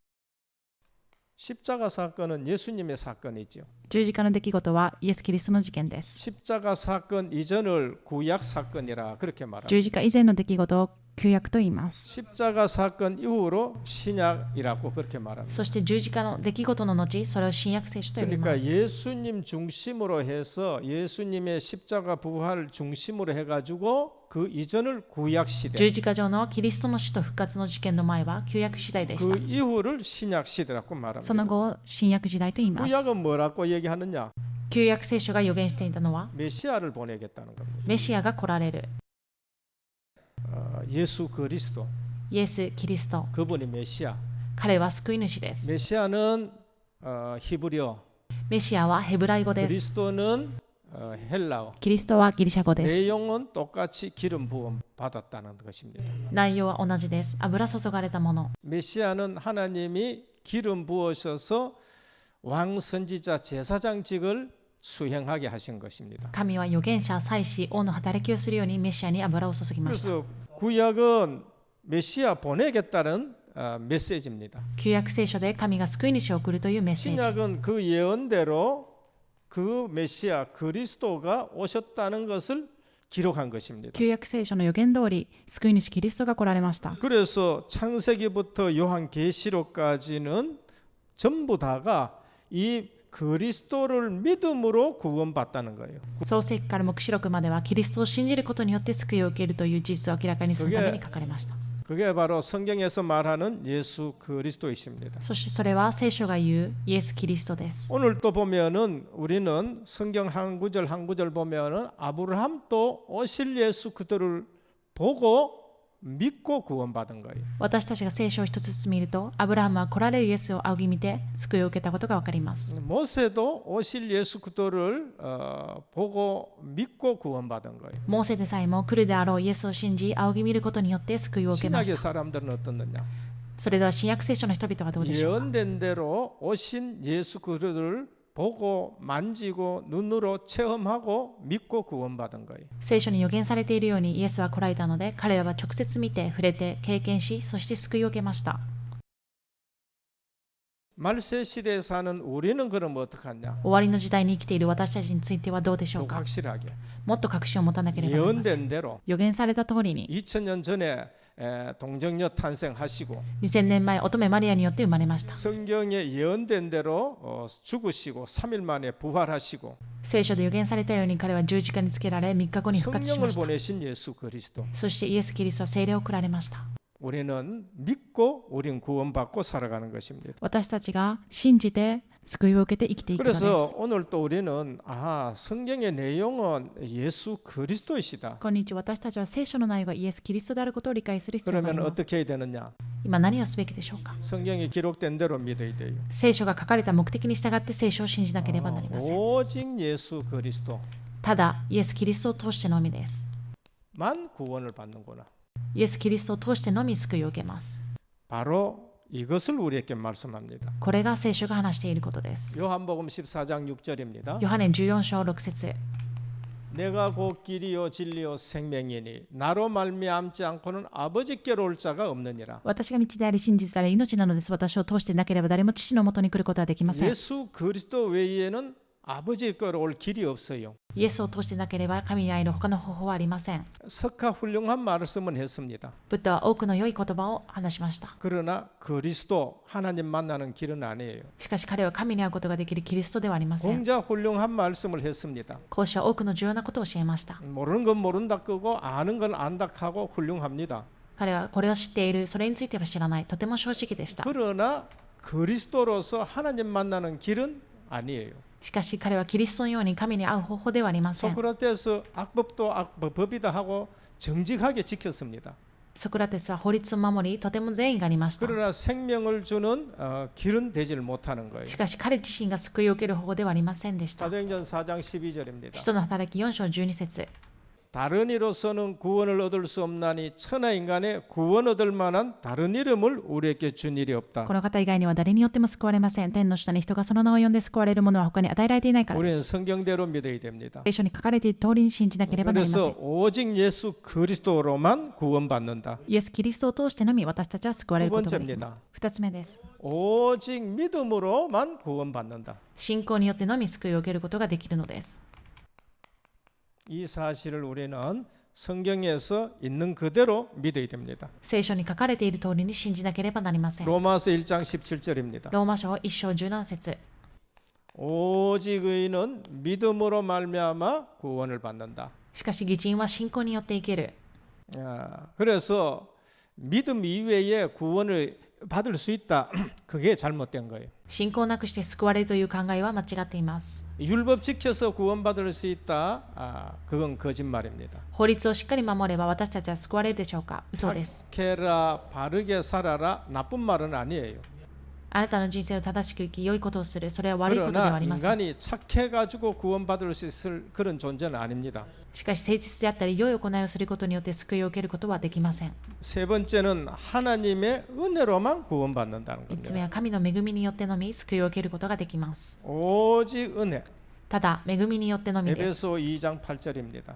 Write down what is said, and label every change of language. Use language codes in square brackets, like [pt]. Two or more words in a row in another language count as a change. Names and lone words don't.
[ko] 십자가 사건은 예수님의 사건이죠. [ja] 十字架の出来事はイエス・キリストの事件です。 [ko] 십자가 사건 이전을 구약 사건이라 그렇게 말합니다. [ja] 十字架以前の出来事を旧約と言います。 [ko] 십자가 사건 이후로 신약이라고 그렇게 말합니다. [ja] そして十字架の出来事の後、それを新約聖書と呼びま [ko] 그러니까 [ja] す。 [ko] 예수님 중심으로 해서 예수님의 십자가 부활 중심으로 해가지고 그 이전을 구약 시대, [ja] 十字架上のキリストの死と復活の事件の前は旧約時代でし [ko] 그 [ja] た。 [ko] 이후를 신약 시대라고 [ja] その [ko] 말합니다. [ja] 後を新約時代と言います。 [ko] 구약은 뭐라고 얘기하느냐? [ja] 旧約聖書が予言していたのは [ko] 메시아를 보내겠다는 겁니다. [ja] メシアが来られる。 [ko] 예수 그리스도, [ja] イエス・キリスト。 [ko] 그분이 메시아. [ja] 彼は救い主です。 [ko] 메시아는 히브리어, [ja] メシアはヘブライ語です。 [ko] 그리스도는 헬라어. [ja] キリストはギリシャ語です。 [ko] 내용은 똑같이 기름 부음 받았다는 것입니다. [ja] 内容は同じです。油注がれたもの。 [ko] 메시아는 하나님이 기름 부으셔서 왕 선지자 제사장직을 수행하게 하신 것입니다. [ja] 神は預言者、祭司、王の働きをするようにメシアに油を注ぎました。 [ko] 그래서 구약은 메시아 보내겠다는 메시지입니다. [ja] 旧約聖書で神が救い主を送るというメッセージ。 [ko] 신약은 그 예언대로 그 메시아 그리스도가 오셨다는 것을 기록한 것입니다. [ja] 旧約聖書の予言通り、救い主キリストが来られました。 [ko] 그래서 창세기부터 요한계시록까지는 전부 다가 이 그리스도를 믿음으로 구원받다는 거예요. [ja] 創世記から黙示録まではキリストを信じることによって救いを受けるという事実を明らかにするために書かれました。 [ko] 그게 바로 성경에서 말하는 예수 그리스도이십니다. [ja] そしてそれは聖書が言うイエス・キリストです。 [ko] 오늘 또 보면은 우리는 성경 한 구절 한 구절 보면은 아브라함도 오실 예수 그리스도를 보고 믿고 구원받은 거예요. [ja] 私たちが聖書を一つずつ見ると、アブラハムは来られるイエスを仰ぎ見て救いを受けたことがわかります。 [ko] 모세도 오실 예수 그리스도를 보고 믿고 구원받은 거예요. [ja] モーセでさえも来るであろうイエスを信じ仰ぎ見ることによって救いを受けまし [ko] 신약의 [ja] た。 [ko] 사람들은 어떻느냐? [ja] それでは新約聖書の人々はどうでしょうか。 [ko] 예언된 대로 오신 예수 그리스도를 보고 만지고 눈으로 체험하고 믿고 구원받은 거예요. [ja] 聖書に予言されているようにイエスは来られたので、彼らは直接見て触れて経験し、そして救いを受けました。 [ko] 말세 시대에 사는 우리는 그럼 어떡하냐? [ja] 終わりの時代に生きている私たちについてはどうでしょう [ko] 또 [ja] か。 [ko] 확실하게 [ja] もっと確信を持たなければなりません。 [ko] 예언된 대로 [ja] 予言された通りに [ko] 2000년 전에 동정녀 탄생하시고 [ja] 2000 年前乙女マリアによって生まれました。 [ko] 성경에 예언된 대로 죽으시고 3일 만에 부활하시고 [ja] 聖書で予言されたように彼は十字架につけられ3日後に復活しま [ko] 성령을 [ja] した。 [ko] 보내신 예수 그리스도 [ja] そしてイエス・キリストは聖霊を送られました。 [ko] 우리는 믿고 우린 구원받고 살아가는 것입니다. [ja] 私たちが信じて救いを受けて生きていくので [ko] 그래서 [ja] す。 [ko] 오늘 또 우리는 성경의 내용은 예수 그리스도이시다. [ja] 今日私たちは聖書の内容がイエス・キリストであることを理解する必要があり [ko] 그러면 [ja] ます。 [ko] 어떻게 해야 되느냐? [ja] 今何をすべきでしょうか。 [ko] 성경에 기록된 대로 믿어야 돼요. [ja] 聖書が書かれた目的に従って聖書を信じなければなりません。 [ko] 오직 예수 그리스도만 [ja] ただ、イエス・キリストを通してのみです。 [ko] 구원을 받는구나. [ja] イエス・キリストを通してのみ救いを受けます。 [ko] 바로 이것을 우리에게 말씀합니다. [ja] これが聖書が話していることです。 [ko] 요한복음 14장 6절입니다. [ja] ヨハネ14章6節 [ko] 내가 곧 길이요 진리요 생명이니 나로 말미암지 않고는 아버지께로 올 자가 없느니라. [ja] 私が道であり真実であり命なのです。私を通してなければ誰も父のもとに来ることはできません。 [ko] 예수 그리스도 외에는 아버지께로 올 길이 없어요. [ja] イエスを通してなければ神に会える他の方法はありません。 [ko] 석가 훌륭한 말씀은 했습니다. [ja] ブッダは多くの良い言葉を話しました。 [ko] 그러나 그리스도 하나님 만나는 길은 아니에요. [ja] しかし彼は神に会うことができるキリストではありません。 [ko] 공자 훌륭한 말씀을 했습니다. [ja] 講師は多くの重要なことを教えました。 [ko] 모르는 건 모른다 끄고 아는 건 안다 하고 훌륭합니다. [ja] 彼はこれを知っている、それについては知らない、とても正直でした。 [ko] 그러나 그리스도로서 하나님 만나는 길은 아니에요. [ja] しかし彼はキリストのように神に会う方法ではありません。 [ko] 소크라테스 악법도 법이다 하고 정직하게 지켰습니다. [ja] ソクラテスは法律を守り、とても善意がありました。 [ko] 그러나 생명을 주는 길은 되지를 못하는 거예요. [ja] しかし彼自身が救いを受ける方法ではありませんでした。 [ko] 사도행전 4장 12절입니다. [ja] 使徒の働き4章12節 [ko] 다른 이로서는 구원을 얻을 수 없나니 천하 인간에 구원 얻을 만한 다른 이름을 우리에게 준 일이 없다. [ja] この方以外には誰によっても救われません。天の下に人がその名を呼んで救われるものは他に与えられていないからです。 [ko] 우리는 성경대로 믿어야 됩니다. [ja] 聖書に書かれている通りに信じなければなりませ [ko] 그래서 [ja] ん。 [ko] 오직 예수 그리스도로만 구원받는다. [ja] イエス・キリストを通してのみ私たちは救われ [ko] 두 [ja] ることができます。 [ko] 번째입니다. [ja] 2つ目です。 [ko] 오직 믿음으로만 구원받는다. [ja] 信仰によってのみ救いを受けることができるのです。 [ko] 이 사실을 우리는 성경에서 있는 그대로 믿어야 됩니다. [ja] 聖書に書かれている通りに信じなければなりません。 [ko] 로마서 1장 17절입니다. [ja] ローマ書1章17節 [ko] 오직 의인은 믿음으로 말미암아 구원을 받는다. [ja] しかし義人は信仰によって生きる。 [ko] 그래서 믿음 이외에 구원을 받을 수 있다. 그게 잘못된 거예요. [ja] 信仰なくして救われるという考えは間違っています。 [ko] 율법 지켜서 구원받을 수 있다. 그건 거짓말입니다. [ja] 法律をしっかり守れば私たちは救われるでしょうか。嘘です。 [ko] 착해라, 바르게 살아라. 나쁜 말은 아니에요. [ja] あなたの人生を正しく生き、良いことをする。それは悪いことではあ [ko] 그러나 [ja] りません。 [ko] 인간이 착해가지고 구원받을 수 있을 그런 존재는 아닙니다. [ja] しかし誠実であったり良い行いをすることによって救いを受けることはできません。 [ko] 세 번째는 하나님의 은혜로만 구원받는다는 [ja] 3 つ目 [ko] 겁니다. [ja] は神の恵みによってのみ救いを受けることができます。 [ko] 오직 은혜. [ja] ただ、恵みによってのみです。 [ko] 에베소 2장 8절입니다.